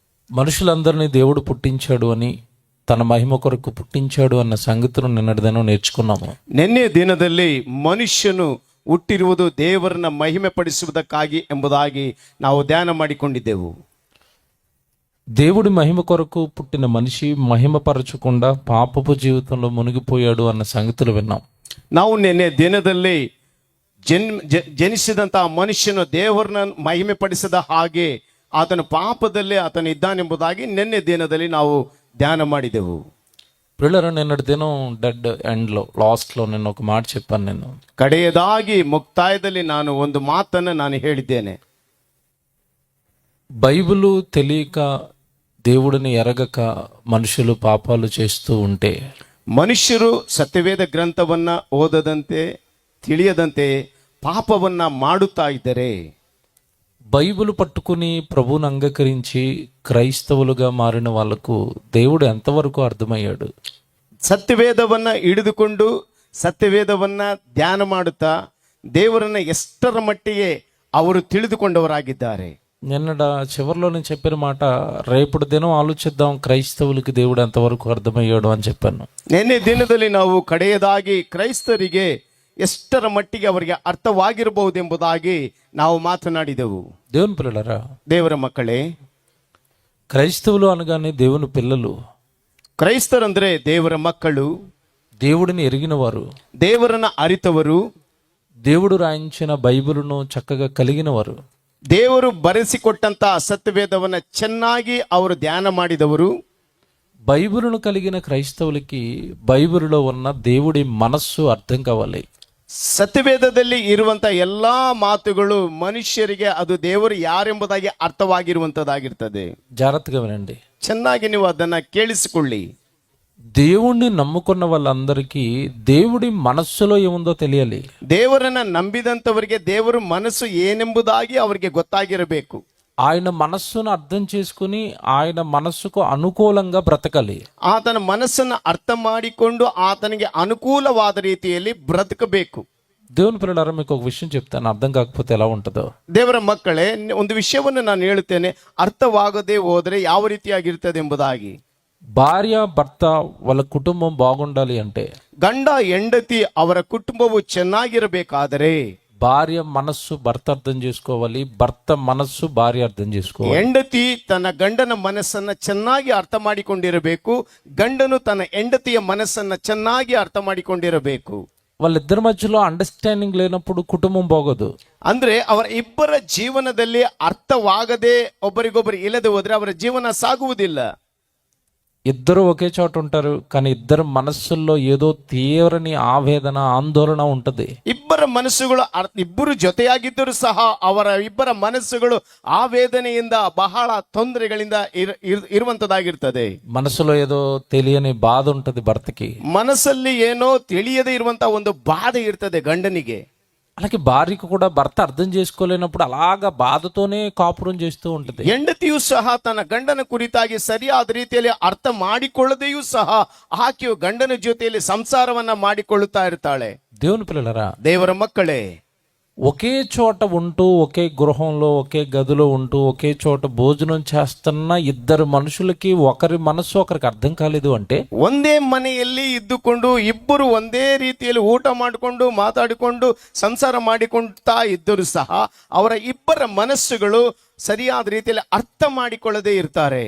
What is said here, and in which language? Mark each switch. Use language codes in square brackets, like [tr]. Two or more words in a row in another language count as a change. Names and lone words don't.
[te] మనుషులందరినీ దేవుడు పుట్టించాడు అని, తన మహిమ కొరకు పుట్టించాడు అన్న [kn] ಸಂಗತಿಯನ್ನು ನಿನ್ನೆದಿನ [te] నేర్చుకున్నాము. [kn] ನಿನ್ನೆ ದಿನದಲ್ಲಿ ಮನುಷ್ಯನು ಹುಟ್ಟಿರುವುದು ದೇವರನ್ನ ಮಹಿಮೆ ಪಡಿಸುವುದಕ್ಕಾಗಿ ಎಂಬುದಾಗಿ ನಾವು ಧ್ಯಾನ ಮಾಡಿಕೊಂಡಿದ್ದೆವು. [te] దేవుడి మహిమ కొరకు పుట్టిన మనిషి మహిమపరచకుండా పాపపు జీవితంలో మునిగిపోయాడు అన్న సంగతులు విన్నాం. [kn] ನಾವು ನಿನ್ನೆ ದಿನದಲ್ಲಿ ಜನಿಸಿದಂತಹ ಮನುಷ್ಯನು ದೇವರನ್ನ ಮಹಿಮೆ ಪಡಿಸದ ಹಾಗೆ ಆತನ ಪಾಪದಲ್ಲಿ ಆತನ ಇದ್ದಾನೆಂಬುದಾಗಿ ನಿನ್ನೆ ದಿನದಲ್ಲಿ ನಾವು ಧ್ಯಾನ ಮಾಡಿದೆವು. [te] పిల్లలు నిన్నటి దినం [en] dead endlo [te] లాస్ట్లో నేను ఒక మాట చెప్పాను. నేను [kn] ಕಡೆಯದಾಗಿ ಮುಕ್ತಾಯದಲ್ಲಿ ನಾನು ಒಂದು ಮಾತನ್ನು ನಾನು ಹೇಳಿದ್ದೇನೆ. [te] బైబిలు తెలియక దేవుడిని ఎరగక మనుషులు పాపాలు చేస్తూ ఉంటే, [kn] ಮನುಷ್ಯರು ಸತ್ಯವೇದ ಗ್ರಂಥವನ್ನ ಓದದಂತೆ ತಿಳಿಯದಂತೆ ಪಾಪವನ್ನ ಮಾಡುತ್ತಾ ಇದ್ದರೆ, [te] బైబిల్ పట్టుకుని ప్రభువుని అంగీకరించి క్రైస్తవులుగా మారిన వాళ్ళకు దేవుడు ఎంతవరకు అర్థమయ్యాడు? [kn] ಸತ್ಯವೇದವನ್ನ ಹಿಡಿದುಕೊಂಡು ಸತ್ಯವೇದವನ್ನ ಧ್ಯಾನ ಮಾಡುತ್ತಾ ದೇವರನ್ನ ಎಷ್ಟರ ಮಟ್ಟಿಗೆ ಅವರು ತಿಳಿದುಕೊಂಡವರಾಗಿದ್ದಾರೆ. [te] నిన్నట చివరిలో నేను చెప్పిన మాట, రేపటి దినం ఆలోచిద్దాం క్రైస్తవులకి దేవుడు ఎంతవరకు అర్థమయ్యాడు అని చెప్పాను. [kn] ನಿನ್ನೆ ದಿನದಲ್ಲಿ ನಾವು ಕಡೆಯದಾಗಿ ಕ್ರೈಸ್ತರಿಗೆ ಎಷ್ಟರ ಮಟ್ಟಿಗೆ ಅವರಿಗೆ ಅರ್ಥವಾಗಿರಬಹುದೆಂಬುದಾಗಿ ನಾವು ಮಾತನಾಡಿದೆವು. [te] దేవుని పిల్లలరా, [kn] ದೇವರ ಮಕ್ಕಳೇ, [te] క్రైస్తవులు అనగానే దేవుని పిల్లలు. [kn] ಕ್ರೈಸ್ತರಂದ್ರೆ ದೇವರ ಮಕ್ಕಳು, [te] దేవుడిని ఎరిగిన వారు, [kn] ದೇವರನ್ನ ಅರಿತವರು, [te] దేవుడు రాయించిన బైబిలును చక్కగా కలిగిన వారు, [kn] ದೇವರು ಬರೆಸಿಕೊಟ್ಟಂತ ಸತ್ಯವೇದವನ್ನ ಚೆನ್ನಾಗಿ ಅವರು ಧ್ಯಾನ ಮಾಡಿದವರು. [te] బైబిలును కలిగిన క్రైస్తవులకి బైబిలులో ఉన్న దేవుడి మనస్సు అర్థం కావాలి. [kn] ಸತ್ಯವೇದದಲ್ಲಿ ಇರುವಂತ ಎಲ್ಲಾ ಮಾತುಗಳು ಮನುಷ್ಯರಿಗೆ ಅದು ದೇವರು ಯಾರೆಂಬುದಾಗಿ ಅರ್ಥವಾಗಿರುವಂತದ್ದಾಗಿರ್ತದೆ. [te] జాగ్రత్తగా వినండి, [kn] ಚೆನ್ನಾಗಿ ನೀವು ಅದನ್ನ ಕೇಳಿಸಿಕೊಳ್ಳಿ. [te] దేవుణ్ణి నమ్ముకున్న వాళ్ళందరికీ దేవుడి మనస్సులో ఏముందో తెలియాలి. [kn] ದೇವರನ್ನ ನಂಬಿದಂತವರಿಗೆ ದೇವರ ಮನಸ್ಸು ಏನೆಂಬುದಾಗಿ ಅವರಿಗೆ ಗೊತ್ತಾಗಿರಬೇಕು. [te] ఆయన మనస్సును అర్థం చేసుకుని ఆయన మనస్సుకు అనుకూలంగా బ్రతకాలి. [kn] ಆತನ ಮನಸ್ಸನ್ನು ಅರ್ಥ ಮಾಡಿಕೊಂಡು ಆತನಿಗೆ ಅನುಕೂಲವಾದ ರೀತಿಯಲ್ಲಿ ಬ್ರತಕಬೇಕು. [te] దేవుని పిల్లలారా, మీకు ఒక విషయం చెప్తాను, అర్థం కాకపోతే ఎలా ఉంటుందో. [kn] ದೇವರ ಮಕ್ಕಳೇ, ಒಂದು ವಿಷಯವನ್ನು ನಾನು ಹೇಳುತ್ತೇನೆ, ಅರ್ಥವಾಗದೆ ಹೋದರೆ ಯಾವ ರೀತಿಯಾಗಿರ್ತದೆ ಎಂಬುದಾಗಿ. [te] భార్య భర్త వాళ్ళ కుటుంబం బాగుండాలి అంటే, [kn] ಗಂಡ ಹೆಂಡತಿ ಅವರ ಕುಟುಂಬವು ಚೆನ್ನಾಗಿರಬೇಕಾದರೆ [te] భార్య మనస్సు భర్త అర్థం చేసుకోవాలి, భర్త మనస్సు భార్య అర్థం చేసుకోవాలి. [kn] ಹೆಂಡತಿ ತನ್ನ ಗಂಡನ ಮನಸ್ಸನ್ನ ಚೆನ್ನಾಗಿ ಅರ್ಥ ಮಾಡಿಕೊಂಡಿರಬೇಕು, ಗಂಡನು ತನ್ನ ಹೆಂಡತಿಯ ಮನಸ್ಸನ್ನ ಚೆನ್ನಾಗಿ ಅರ್ಥ ಮಾಡಿಕೊಂಡಿರಬೇಕು. [te] వాళ్ళిద్దరి మధ్యలో అండర్స్టాండింగ్ లేనప్పుడు కుటుంబం బాగోదు. [kn] ಅಂದ್ರೆ ಅವರ ಇಬ್ಬರ ಜೀವನದಲ್ಲಿ ಅರ್ಥವಾಗದೆ ಒಬ್ಬರಿಗೊಬ್ಬರು ಇಲ್ಲದೆ ಹೋದ್ರೆ ಅವರ ಜೀವನ ಸಾಗುವುದಿಲ್ಲ. [te] ఇద్దరు ఒకే చోట ఉంటారు, కానీ ఇద్దరు మనస్సుల్లో ఏదో తీవ్రని ఆవేదన ఆందోళన ఉంటది. [kn] ಇಬ್ಬರ ಮನಸ್ಸುಗಳು ಇಬ್ಬರು ಜೊತೆಯಾಗಿದ್ದರೂ ಸಹ ಅವರ ಇಬ್ಬರ ಮನಸ್ಸುಗಳು ಆವೇದನೆಯಿಂದ ಬಹಳ ತೊಂದರೆಗಳಿಂದ ಇರುವಂತದ್ದಾಗಿರ್ತದೆ. [te] మనసులో ఏదో తెలియని బాధ ఉంటది భర్తకి, [kn] ಮನಸ್ಸಲ್ಲಿ ಏನೋ ತಿಳಿಯದೆ ಇರುವಂತಹ ಒಂದು ಬಾಧೆ ಇರ್ತದೆ ಗಂಡನಿಗೆ. [te] అలాగే భార్యకు కూడా భర్త అర్థం చేసుకోలేనప్పుడు అలాగా బాధతోనే కాపురం చేస్తూ ఉంటది. [kn] ಹೆಂಡತಿಯು ಸಹ ತನ್ನ ಗಂಡನ ಕುರಿತಾಗಿ ಸರಿಯಾದ ರೀತಿಯಲ್ಲಿ ಅರ್ಥ ಮಾಡಿಕೊಳ್ಳದೆಯೂ ಸಹ ಆಕೆಯು ಗಂಡನ ಜೊತೆಯಲ್ಲಿ ಸಂಸಾರವನ್ನ ಮಾಡಿಕೊಳ್ಳುತ್ತಾ ಇರ್ತಾಳೆ. [te] దేవుని పిల్లలరా, [kn] ದೇವರ ಮಕ್ಕಳೇ, [te] ఒకే చోట ఉంటూ ఒకే గృహంలో ఒకే గదిలో ఉంటూ ఒకే చోట భోజనం చేస్తున్న ఇద్దరు మనుషులకి ఒకరి మనస్సు ఒకరికి అర్థం కాలేదు అంటే, [kn] ಒಂದೇ ಮನೆಯಲ್ಲಿ ಇದ್ದುಕೊಂಡು ಇಬ್ಬರು ಒಂದೇ ರೀತಿಯಲ್ಲಿ ಊಟ ಮಾಡಿಕೊಂಡು ಮಾತಾಡಿಕೊಂಡು ಸಂಸಾರ ಮಾಡಿಕೊಳ್ತಾ ಇದ್ದರೂ ಸಹ ಅವರ ಇಬ್ಬರ ಮನಸ್ಸುಗಳು ಸರಿಯಾದ ರೀತಿಯಲ್ಲಿ ಅರ್ಥ ಮಾಡಿಕೊಳ್ಳದೆ ಇರ್ತಾರೆ.